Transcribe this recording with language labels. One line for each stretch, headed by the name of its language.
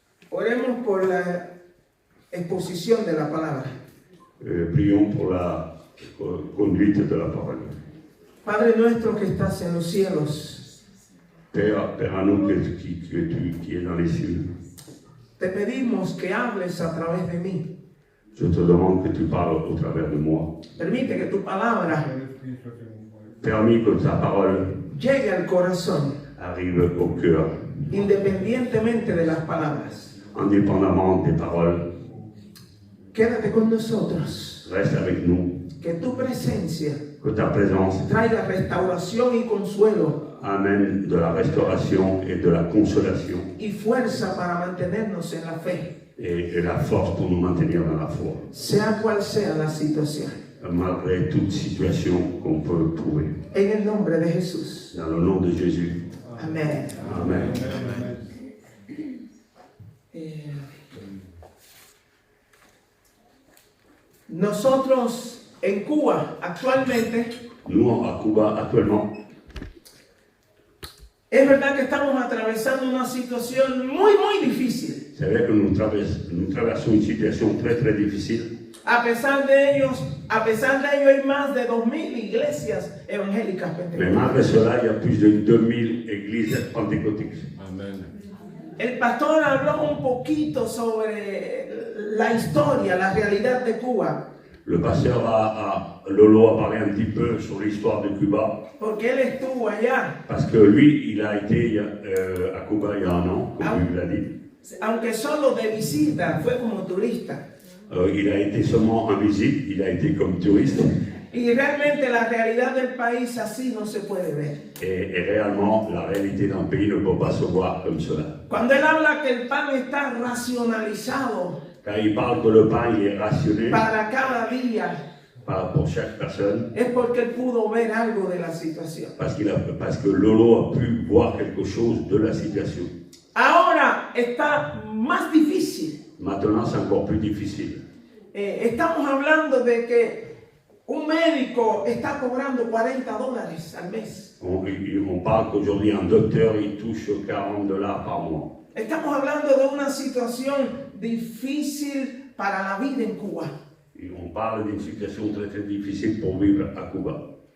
Spanish: Oremos por la exposición de la palabra.
French: Prions pour la conduite de la parole.
Spanish: Padre nuestro que estás en los cielos,
French: Père à nous qui es dans les cieux,
Spanish: te pedimos que hables a través de mí.
French: je te demande que tu parles au travers de moi.
Spanish: Permite que tu palabra
French: Permis que ta parole
Spanish: llegue al corazón,
French: arrive au cœur,
Spanish: independientemente de las palabras.
French: indépendamment des paroles.
Spanish: Quédate con nosotros.
French: Reste avec nous,
Spanish: Que tu presencia
French: que ta présence
Spanish: traiga restauración y consuelo
French: amène de la restauration et de la consolation
Spanish: y fuerza para mantenernos en la fe,
French: et la force pour nous maintenir dans la foi,
Spanish: sea cual sea la situación.
French: malgré toute situation qu'on peut trouver.
Spanish: En el nombre de Jesús.
French: Dans le nom de Jésus.
Spanish: Amén.
French: Amen.
Spanish: Nosotros en Cuba actualmente,
French: Nous, à Cuba, actuellement,
Spanish: es verdad que estamos atravesando una situación muy difícil.
French: c'est vrai que nous traversons une situation très très difficile.
Spanish: A pesar de ello hay más de 2000 iglesias evangélicas
French: Mais
Spanish: pentecostales.
French: malgré cela, il y a plus de 2000 églises pentecôtiques. Amen.
Spanish: El pastor habló un poquito sobre la historia, la realidad de Cuba,
French: Le pasteur Lolo a parlé un petit peu sur l'histoire de Cuba,
Spanish: porque él estuvo allá.
French: parce que lui, il a été à Cuba il y a un an, comme il l'a dit.
Spanish: Aunque solo de visita, fue como turista.
French: Il a été seulement en visite, il a été comme touriste.
Spanish: Y realmente la realidad del país así no se puede ver.
French: Et réellement, la réalité d'un pays ne peut pas se voir comme cela.
Spanish: Cuando él habla que el pan está racionalizado
French: Quand il parle que le pain il est rationné
Spanish: para cada día,
French: pour chaque personne,
Spanish: es porque él pudo ver algo de la situación.
French: parce que Lolo a pu voir quelque chose de la situation.
Spanish: Ahora está más difícil.
French: Maintenant, c'est encore plus difficile.
Spanish: Estamos hablando de que un médico está cobrando $40 al mes.
French: On parle qu'aujourd'hui, un docteur, il touche $40 par mois.
Spanish: Estamos hablando de una situación difícil para la vida en Cuba.
French: Et on parle d'une situation très très difficile pour vivre à Cuba.